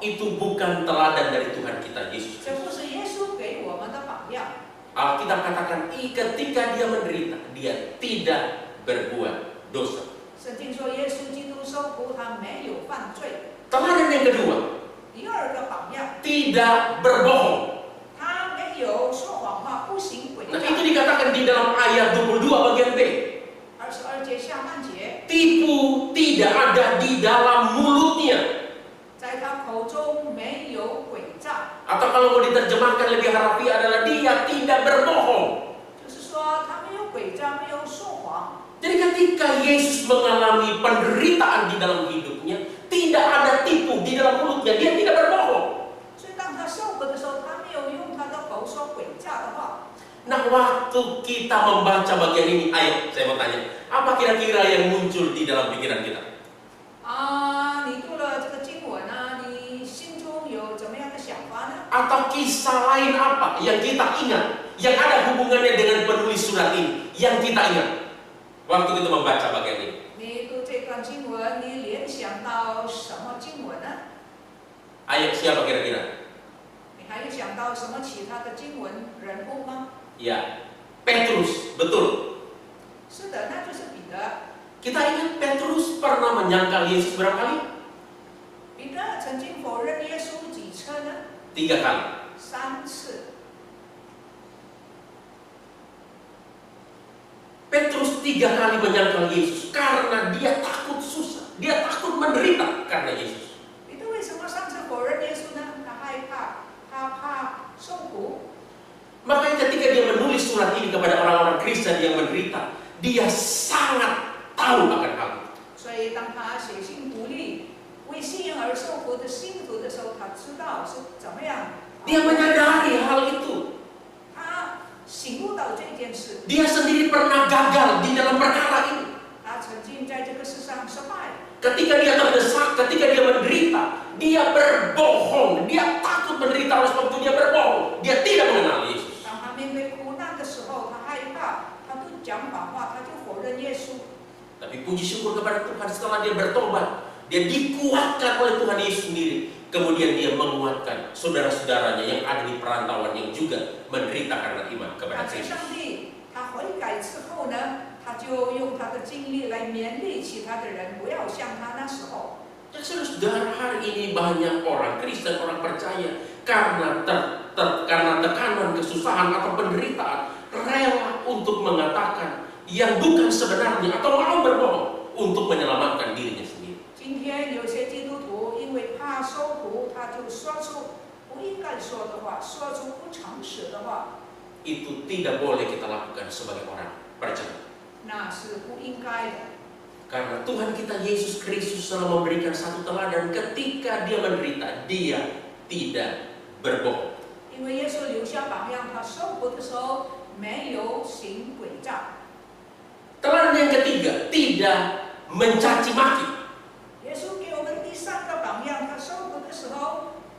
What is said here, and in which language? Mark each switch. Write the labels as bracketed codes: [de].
[id] Itu bukan teladan dari Tuhan kita Yesus [zh] 这不是耶稣给我们的榜样。 [id] Alkitab katakan, ketika dia menderita, dia tidak berbuat dosa. [zh] 圣经说，耶稣基督受苦，他没有犯罪。 [id] Teladan yang kedua, [zh] 第二个榜样， [id] tidak berbohong. [zh] 他没有说谎话，不行诡 [id] Nah, [zh] 诈。 [id] itu dikatakan di dalam ayat 22 bagian B. [zh] 22节下半节， [id] Tipu tidak ada di dalam mulutnya. [zh] 在他口中没有诡诈， [id] Atau kalau mau diterjemahkan lebih harafiah adalah dia tidak berbohong. [zh] 就是说他没有诡诈，没有说谎。 [id] Jadi ketika Yesus mengalami penderitaan di dalam hidupnya, tidak ada tipu di dalam mulutnya, dia tidak berbohong. [zh] 所以当他受苦的时候，他没有用他的口说诡诈的话。 [id] Nah, waktu kita membaca bagian ini, ayo saya mau tanya, apa kira-kira yang muncul di dalam pikiran kita? [zh] 你读了这个经文啊，你心中有怎么样的想法呢？ [id] Atau kisah lain apa yang kita ingat, yang ada hubungannya dengan penulis surat ini, yang kita ingat waktu kita membaca bagian ini? [zh] 你读这段经文，你联想到什么经文呢？ [id] Ayo, siapa kira-kira? [zh] 你还有想到什么其他的经文人物吗？ [id] Ya, Petrus, betul. [zh] 是的，那就是彼得。 [id] Kita ingat Petrus pernah menyangkal Yesus berapa kali? [zh] 彼得曾经否认耶稣几次呢？ [id] 3 kali. [zh] 3次。 [id] Petrus 3 kali menyangkal Yesus karena dia takut susah, dia takut menderita karena Yesus. [zh] 彼得为什么3次否认耶稣呢？他害怕，他怕受苦。 [id] Makanya ketika dia menulis surat ini kepada orang-orang Kristen yang menderita, dia sangat tahu akan hal itu. [zh] 所以当他写信鼓励为信仰而受苦的信徒的时候，他知道是怎么样。 [id] Dia menyadari hal itu. [zh] 他醒悟到这件事。 [id] Dia sendiri pernah gagal di dalam perkara ini. [zh] 他曾经在这个世上失败。 [id] Ketika dia terdesak, ketika dia menderita, dia berbohong. Dia takut menderita, oleh sebab itu dia berbohong. Dia tidak mengenal Yesus. [zh] 当他面对苦难的时候，他害怕，他就讲谎话，他就否认耶稣。 [id] Tapi puji syukur kepada Tuhan, setelah dia bertobat, dia dikuatkan oleh Tuhan Yesus sendiri. Kemudian dia menguatkan saudara-saudaranya yang ada di perantauan yang juga menderita karena iman [zh] 感 [id] kepada [zh] 谢 [id] Kristus. [zh] 上帝，他悔改之后呢，他就用他的经历来勉励其他的人，不要像他那时候。 [id] Dan saudara, hari ini banyak orang Kristen, orang percaya karena karena tekanan, kesusahan atau penderitaan rela untuk mengatakan yang bukan sebenarnya atau mau berbohong untuk menyelamatkan dirinya sendiri. [zh] 今天有些基督徒因为怕受苦，他就说出不应该说的话，说出不诚实的话， [id] Itu tidak boleh kita lakukan sebagai orang percaya. [zh] 那是不应该的。 [id] Karena Tuhan kita Yesus Kristus telah memberikan satu teladan ketika dia menderita, dia tidak berbohong. [zh] 因为耶稣留下榜样，他受苦的时候没有行诡诈。 [id] Teladan yang ketiga, tidak mencaci maki. [zh] 耶稣给我们第3个榜样，他受苦的时候